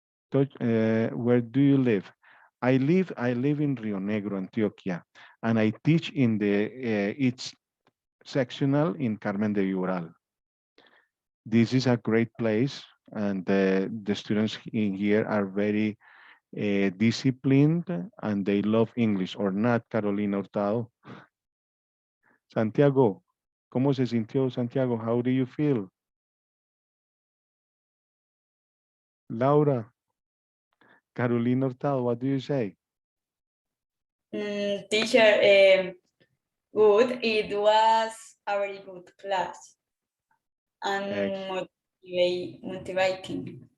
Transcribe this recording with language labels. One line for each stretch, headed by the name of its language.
English: Where do you live? I live in Rio Negro, Antioquia, and I teach in the each sectional in Carmen de Viboral. This is a great place, and the students in here are very disciplined, and they love English, or not, Carolina Hurtado?
Spanish: Santiago, ¿cómo se sintió, Santiago?
English: How do you feel? Laura, Carolina Hurtado, what do you say? Teacher, good. It was a very good class and motivating.